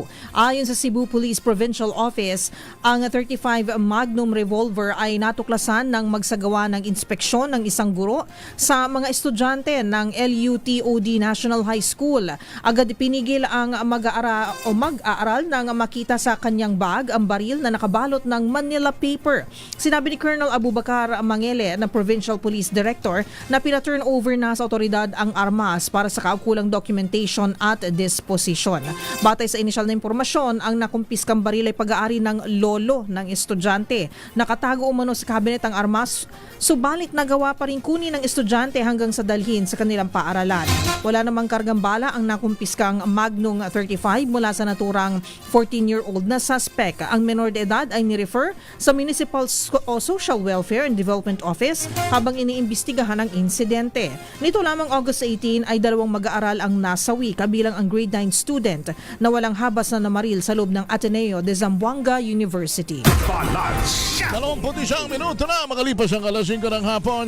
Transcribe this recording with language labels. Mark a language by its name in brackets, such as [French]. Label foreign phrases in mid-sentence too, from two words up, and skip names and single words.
[Filipino] Ayon sa Cebu Police Provincial Office, ang 35 Magnum revolver ay natuklasan ng magsagawa ng inspeksyon ng isang guro sa mga estudyante ng LUTOD National High School. Agad pinigil ang mag-aaral nang makita sa kanyang bag ang baril na nakabalot ng [English] Manila paper. [Filipino] Sinabi ni Colonel Abubakar Mangele na [English] Provincial Police Director [Filipino] na pina-turn over na sa otoridad ang armas para sa kaukulang documentation at disposition. Batay sa inisyal na impormasyon, ang nakumpiskang baril ay pag-aari ng lolo ng estudyante. Nakatago umano sa kabinet ang armas, subalit nagawa pa rin kunin ng estudyante hanggang sa dalhin sa kanilang paaralan. Wala namang kargang bala ang nakumpiskang Magnum 35 mula sa naturang 14-year-old na suspect. Ang menor de edad ay ni-refer sa Municipal Social Welfare and Development Office habang iniimbestigahan ang insidente. Nito lamang August 18 ay dalawang mag-aaral ang nasawi kabilang ang [English] grade 9 student [Filipino] na walang habas na namaril sa loob ng Ateneo de Zamboanga University. 21 minuto na makalipas ang alas 5 ng hapon.